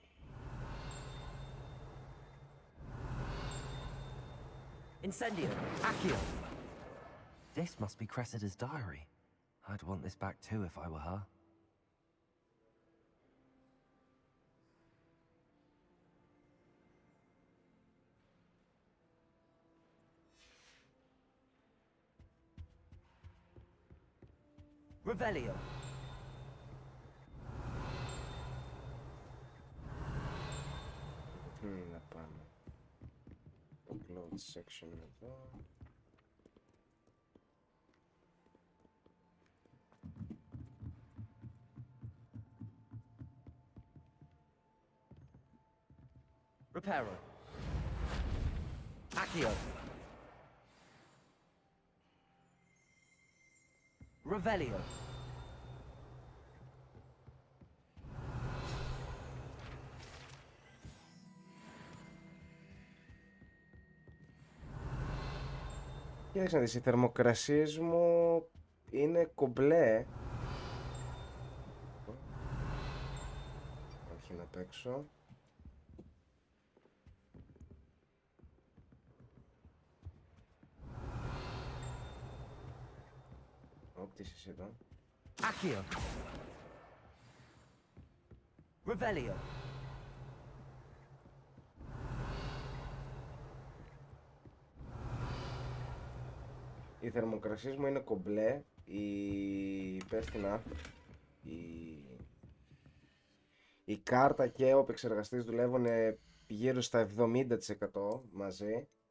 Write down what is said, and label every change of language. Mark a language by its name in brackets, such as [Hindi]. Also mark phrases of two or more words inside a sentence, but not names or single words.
[Latin] Incendio. Accio. [English] This must be Cressida's diary. I'd want this back too if I were her. [Latin] Revelio. [Greek] Να πάμε. [English] Upload section εδώ. [Latin] Reparo. Accio. Revelio. [Greek] Κοίταξε να δεις, οι θερμοκρασίες μου είναι κομπλέ. Όχι να παίξω. Τι είσαι εδώ. [Latin] Accio. Revelio. [Greek] Οι θερμοκρασίες μου είναι κομπλέ. Η κάρτα και ο επεξεργαστής δουλεύουν γύρω στα 70% μαζί.